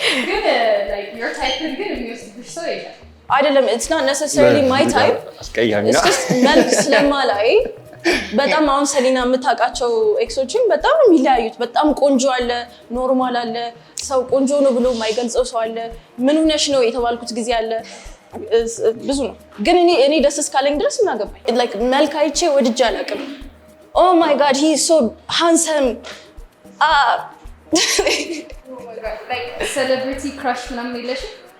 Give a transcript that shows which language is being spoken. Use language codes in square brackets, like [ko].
[am] ግን [en] like your type [am] ግን የሚወስድብሽ ሰው የለም አይደለም [en] it's not necessarily my type [am] አስቀያሚ ነው it's just መልክ ስለማላይ በጣም አሁን ሰሊና የምታውቃቸው ኤክሶችን በጣም የሚለያዩት በጣም ቆንጆ አለ ኖርማል አለ ሰው ቆንጆ ነው ብሎ የማይገልጸው ሰው አለ ምን ሆነሽ ነው የተባልኩት ጊዜ አለ ብዙ ነው ግን እኔ ደስ እስካለኝ ድረስ ምን አገባኝ like መልክ አይቼ ወድጄ አላውቅም [en] oh my god he is so handsome oh my god like celebrity crush [am] ምናምን የለሽም